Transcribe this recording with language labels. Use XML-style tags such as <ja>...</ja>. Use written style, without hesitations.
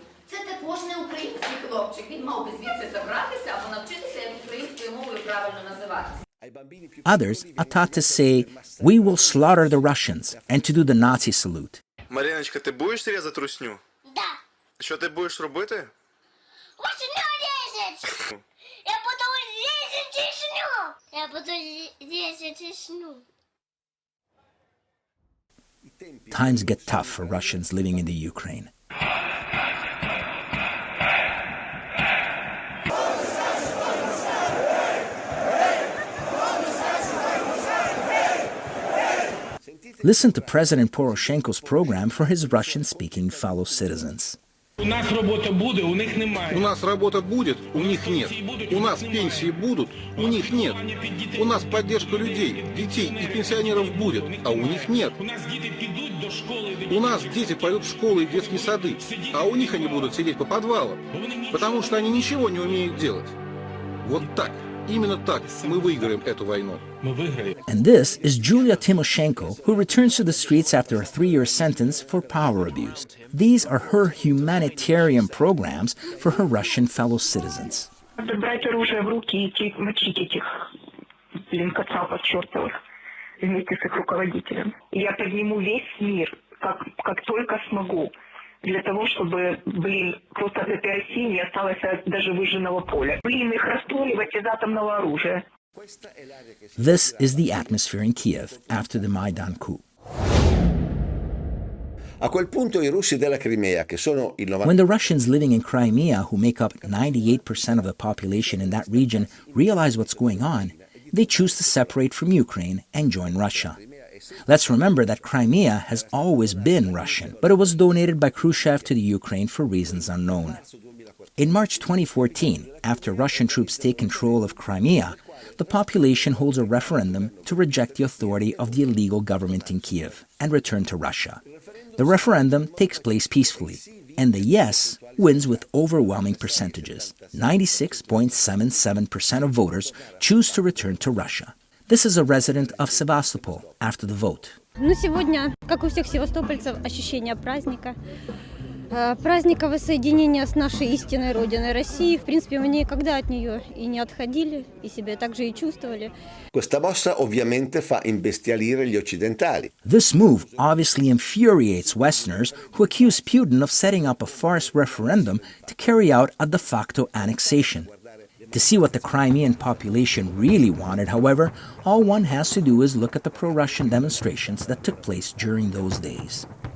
<uk>Це також не український хлопчик. Він мав би звідси забратися або навчитися, як українською мовою правильно називатися.</uk> <en>Others are taught to say, "We will slaughter the Russians," and to do the Nazi salute.</en> <uk>Мариночка, ти будеш різати русню?</uk> <ru>Да.</ru> <uk>Що ти будеш робити? Русню різати! Я буду різати русню! Я буду різати русню!</uk> <en>Times get tough for Russians living in the Ukraine. Listen to President Poroshenko's program for his Russian-speaking fellow citizens.</en> <ru>У нас работа будет, у них</ru> <uk>немає.</uk> <ru>У нас работа будет, у них нет. У нас пенсии будут, у них нет. У нас поддержка людей, детей и пенсионеров будет, а у них нет. У нас дети пойдут в школы и детские сады, а у них они будут сидеть по подвалам, потому что они ничего не умеют делать. Вот так. Именно так мы выиграем эту войну.</ru> <en>And this is Julia Tymoshenko, who returns to the streets after a 3-year sentence for power abuse. These are her humanitarian programs for her Russian fellow citizens.</en> <ru>Брать оружие в руки и идти мочить этих, кацапов чертовых вместе с их руководителем. Я подниму весь мир, как только смогу. Для того, чтобы, просто от этой России не осталось даже выжженного поля. Их расстреливать из атомного оружия.</ru> <en>This is the atmosphere in Kiev after the Maidan coup.</en> <it>A quel punto i russi della Crimea, che sono il 90%...</it> <en>When the Russians living in Crimea, who make up 98% of the population in that region, realize what's going on, they choose to separate from Ukraine and join Russia. Let's remember that Crimea has always been Russian, but it was donated by Khrushchev to the Ukraine for reasons unknown. In March 2014, after Russian troops take control of Crimea, the population holds a referendum to reject the authority of the illegal government in Kiev and return to Russia. The referendum takes place peacefully, and the yes wins with overwhelming percentages. 96.77% of voters choose to return to Russia. This is a resident of Sevastopol after the vote.</en> <ru>Сегодня, как у всех севастопольцев, ощущение праздника. Праздника воссоединения с нашей истинной родиной России. В принципе, мы никогда от нее и не отходили, и себя также и чувствовали.</ru> <it>Questa mossa ovviamente fa imbestialire gli occidentali.</it> <en>This move obviously infuriates Westerners who accuse Putin of setting up a farce referendum to carry out a de facto annexation. To see what the Crimean population really wanted, however, all one has to do is look at the pro-Russian demonstrations that took place during those days.</en>